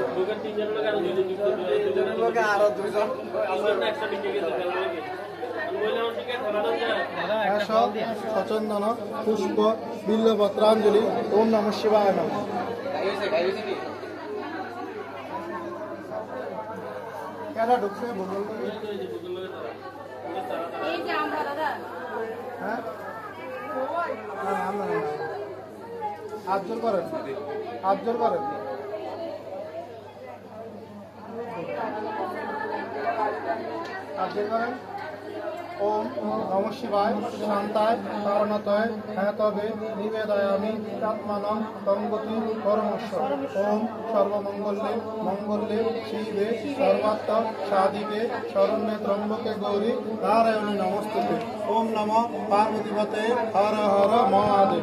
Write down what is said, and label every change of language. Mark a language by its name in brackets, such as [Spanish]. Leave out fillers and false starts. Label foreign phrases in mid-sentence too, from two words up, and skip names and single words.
[Bangla] ভোগের 3 জন লোক আর 2 জন লোক আর 2 জন একটা দিকে গেছে [Sanskrit] সচন্দন পুষ্প বিল্লপত্রাঞ্জলি। ওম নমঃ শিবায় নমঃ। [Bangla] কেন ঢুকছে হ্যাঁ হাত জোর করেন, হাত জোর করেন। হাত জোর করেন। [Sanskrit] ओम नमः शिवाय शांताय कारणताय हेतवे निवेदयामि आत्मानं तंगति परमेश्वर। ओम सर्वमंगले मंगले शिवे सर्वार्थ साधिके शरण्ये त्र्यंबके गौरी नारायणी नमस्ते। ओम नमः पार्वतीपते हर हर महादेव।